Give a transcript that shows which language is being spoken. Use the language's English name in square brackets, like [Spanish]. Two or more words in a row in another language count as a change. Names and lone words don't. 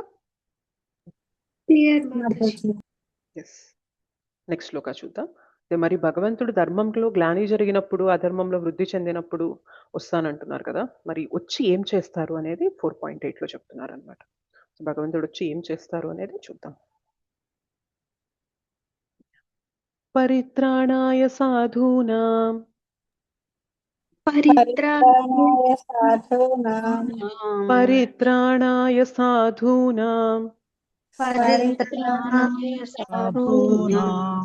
[Telugu] క్లియర్ మాతాజీ. [English] Yes. Next [Telugu] శ్లోక చూద్దాం. మరి భగవంతుడు ధర్మంలో గ్లాని జరిగినప్పుడు, అధర్మంలో వృద్ధి చెందినప్పుడు వస్తానంటున్నారు కదా, మరి వచ్చి ఏం చేస్తారు అనేది 4.8లో చెప్తున్నారు అనమాట. భగవంతుడు వచ్చి ఏం చేస్తారు అనేది చూద్దాం. [Sanskrit] పరిత్రాణాయ సాధూనాం పరిత్రాణాయ సాధూనాం పరిత్రాణాయ సాధూనాం పరిత్రాణాయ సాధూనాం